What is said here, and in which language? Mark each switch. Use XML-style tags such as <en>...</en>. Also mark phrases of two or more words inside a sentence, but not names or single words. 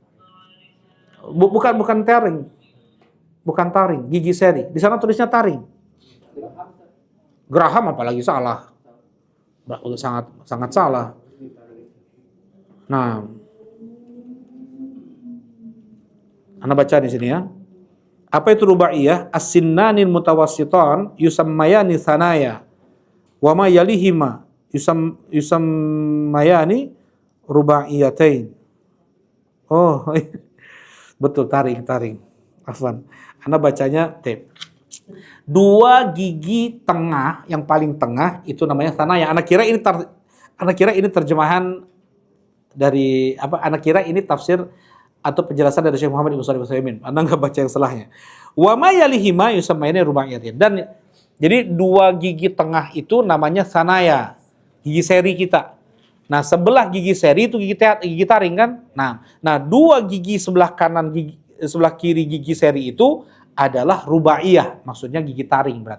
<id>Bukan taring. Bukan taring, gigi seri. Di sana tulisnya taring. Geraham apalagi salah. Sangat salah. Nah, Anda baca di sini ya. Apa itu rubaiyah?</id> <ar>السنان المتوسطتان يسميان ثنايا. وما يليهما يسميان رباعيتين.</ar> <id>Oh, betul, taring. Afwan. Anda bacanya dua gigi tengah, yang paling tengah itu namanya sanaya. Anak kira ini terjemahan dari apa? Anak kira ini tafsir atau penjelasan dari Syekh Muhammad Ibn Shalih Al-Utsaimin. Anda nggak baca yang salahnya.</id> <ar>وما يليهما يسميان رباعيتين.</ar> <id>Dan jadi dua gigi tengah itu namanya sanaya, gigi seri kita. Nah, sebelah gigi seri itu gigi taring kan? Nah, dua gigi sebelah kanan, sebelah kiri gigi seri itu adalah rubaiyah, maksudnya gigi taring berarti.</id>